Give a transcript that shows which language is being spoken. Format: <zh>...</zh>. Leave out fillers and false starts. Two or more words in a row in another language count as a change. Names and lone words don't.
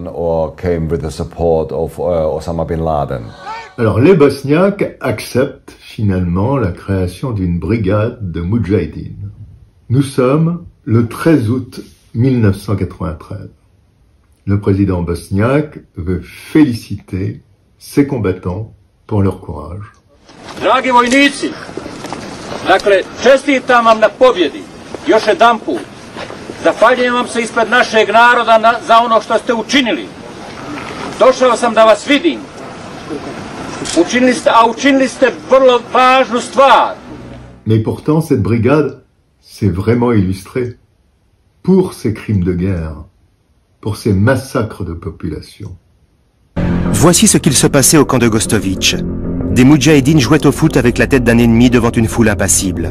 <fr>Alors les Bosniaques acceptent finalement la création d'une brigade de Moudjahidines. Nous sommes le 13 août 1993. Le président bosniaque veut féliciter ses combattants pour leur courage.</fr> <bs>Dragi vojnici, dakle, čestitam vam na pobjedi, još jedanput. Zahvaljujem vam se ispred našeg naroda za ono što ste učinili. Došao sam da vas vidim. Učinili ste vrlo važnu stvar.</bs> <fr>Mais pourtant, cette brigade s'est vraiment illustrée pour ces crimes de guerre, pour ces massacres de population. Voici ce qu'il se passait au camp de Gostović. Des moudjahidines jouaient au foot avec la tête d'un ennemi devant une foule impassible.</fr>